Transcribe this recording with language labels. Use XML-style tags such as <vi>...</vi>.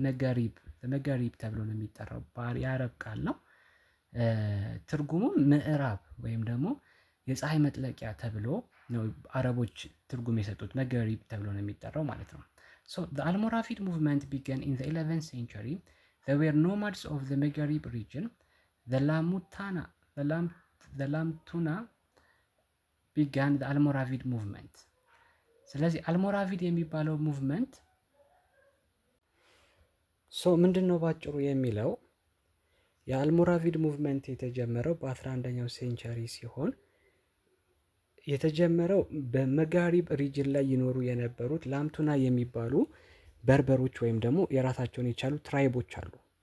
<am>መጋሪብ ተብሎ ነው የሚጠራው። የአረብ ቃል ነው። ትርጉሙም ምዕራብ ወይም ደግሞ የፀሐይ መጥለቂያ ተብሎ ነው አረቦች ትርጉም የሰጡት። መጋሪብ ተብሎ ነው የሚጠራው ማለት ነው።</am> <en>the Almoravid movement began in the 11th century. There were nomads of the Maghreb region. The lamtuna began the Almoravid movement.</en> <am>ስለዚህ አልሞራቪድ የሚባለው ሙቭመንት ምንድን ነው ባጭሩ የሚለው የአልሞራቪድ ሙቭመንት የተጀመረው በ11ኛው ሴንቸሪ ሲሆን የተጀመረው በመጋሪብ ሪጅን ላይ ይኖሩ የነበሩት ላምቱና የሚባሉ በርበሮች ወይም ደግሞ የራሳቸውን የቻሉ ትራይቦች አሉ፣</am>